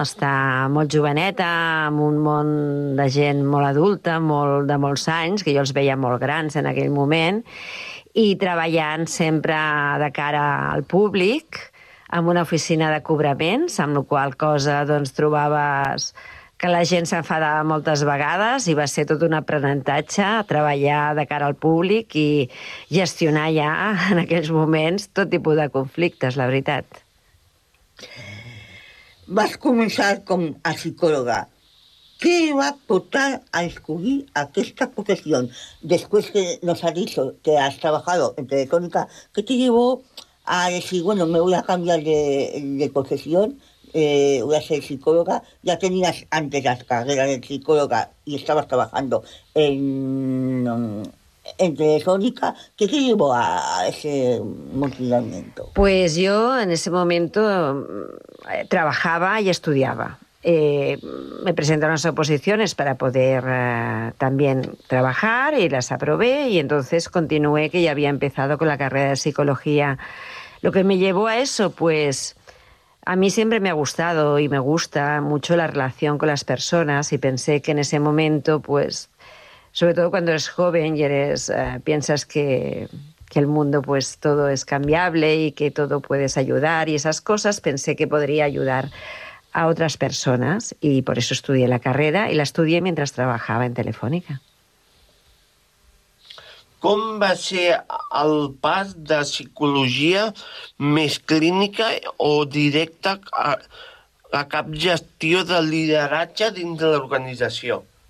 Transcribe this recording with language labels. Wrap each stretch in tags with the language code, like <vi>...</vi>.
<ca>Estar molt joveneta, en un món de gent molt adulta, molt, de molts anys, que jo els veia molt grans en aquell moment, i treballant sempre de cara al públic, en una oficina de cobraments, amb la qual cosa doncs, trobaves que la gent s'enfadava moltes vegades i va ser tot un aprenentatge treballar de cara al públic i gestionar ja en aquells moments tot tipus de conflictes, la veritat. Vas començar com a psicòloga. Què va portar a escollir aquesta professió després que</ca> <es>nos ha dicho que has trabajado en Telefónica? ¿Qué te llevó a decir, bueno, me voy a cambiar de profesió? Voy a ser psicóloga. Ya tenías antes la carrera de psicóloga y estabas trabajando en Telefónica. ¿Qué te llevó a ese movimiento? Pues yo en ese momento trabajaba y estudiaba. Me presentaron las oposiciones para poder también trabajar y las aprobé y entonces continué que ya había empezado con la carrera de psicología. Lo que me llevó a eso, pues a mí siempre me ha gustado y me gusta mucho la relación con las personas y pensé que en ese momento, pues, sobre todo cuando eres joven y eres piensas que el mundo pues todo es cambiable y que todo puedes ayudar y esas cosas, pensé que podría ayudar a otras personas y por eso estudié la carrera y la estudié mientras trabajaba en Telefónica.</es> <ca>Com va ser el pas de psicologia més clínica o directa a cap gestió de lideratge dins de l'organització?</ca>